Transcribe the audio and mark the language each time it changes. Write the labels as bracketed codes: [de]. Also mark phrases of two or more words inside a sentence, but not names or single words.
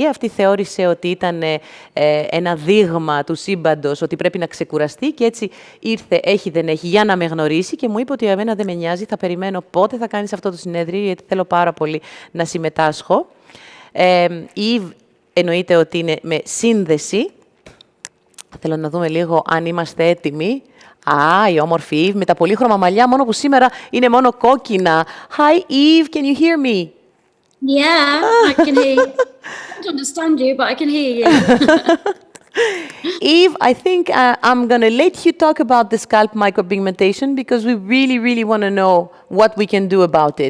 [el] Αυτή θεώρησε ότι ήταν ένα δείγμα του σύμπαντος, ότι πρέπει να ξεκουραστεί και έτσι ήρθε, έχει δεν έχει, για να με γνωρίσει και μου είπε ότι εμένα δεν με νοιάζει, θα περιμένω πότε θα κάνεις αυτό το συνέδριο, γιατί θέλω πάρα πολύ να συμμετάσχω. Η εννοείται ότι είναι με σύνδεση. Θέλω να δούμε λίγο αν είμαστε έτοιμοι. Η όμορφη Eve με τα πολύχρωμα μαλλιά, μόνο που σήμερα είναι μόνο κόκκινα. [en] Hi Eve, can you hear me? Yeah, I can hear you. I don't understand you, but I can hear you. Eve, I think I'm going to let you talk about the scalp micropigmentation because we really, really want to know what we can do about it.